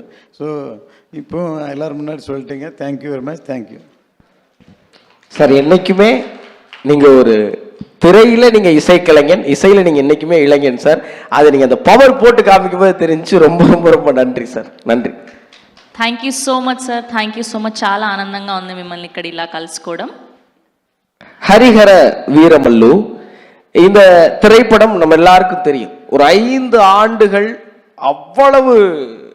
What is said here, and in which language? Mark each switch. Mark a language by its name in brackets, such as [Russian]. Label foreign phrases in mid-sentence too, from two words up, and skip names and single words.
[Tamil] ஸோ இப்போ எல்லோரும் முன்னாடி சொல்லிட்டீங்க. [English] Thank you very much. Thank you சார். [Tamil] என்றைக்குமே நீங்கள் ஒரு திரையில் நீங்கள் இசைக்கலைஞன், இசையில் நீங்கள் என்றைக்குமே இளைஞன் சார். அதை நீங்கள் அந்த பவர் போட்டு காமிக்கும் போது தெரிஞ்சு ரொம்ப ரொம்ப ரொம்ப நன்றி சார். நன்றி. [English] Thank you so much sir. Thank you so much. [Telugu] చాలా ఆనందంగా ఉంది మిమ్మల్ని ఇక్కడ ఇలా కలుసుకోవడం. [Tamil] ஹரிஹர வீரமல்லு இந்த திரைப்படம் நம்ம எல்லாருக்கும் தெரியும். ஒரு 5 ஆண்டுகள் அவ்வளவு